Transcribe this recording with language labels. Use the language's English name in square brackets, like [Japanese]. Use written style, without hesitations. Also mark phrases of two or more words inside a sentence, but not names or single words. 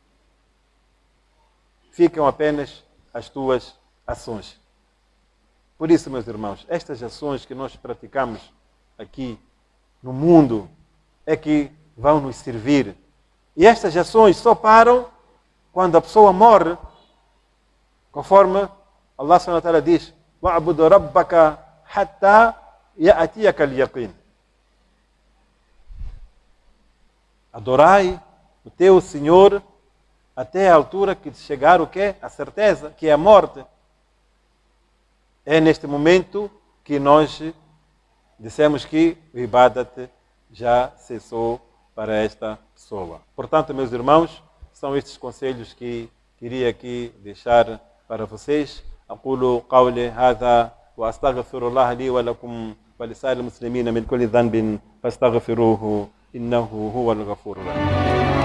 [Portuguese] Ficam apenas as tuas ações. Por isso, meus irmãos, estas ações que nós praticamos aqui no mundo é que vão nos servir. E estas ações só param quando a pessoa morre, conforme Allah [Arabic] سبحانه وتعالى [Portuguese] diz: [Arabic] "واعبد ربك حتى يأتيك اليقين." [Portuguese] Adorai o teu Senhor até a altura que chegar o quê? A certeza, que é a morte. É neste momento que nós dissemos que o ibadat já cessou para esta pessoa. Portanto, meus irmãos, são estes conselhos que queria aqui deixar para vocês. [Arabic] أقول قولي هذا وأستغفر الله لي ولكم ولسائر المسلمين من كل ذنب فاستغفروه إنه هو الغفور الرحيم.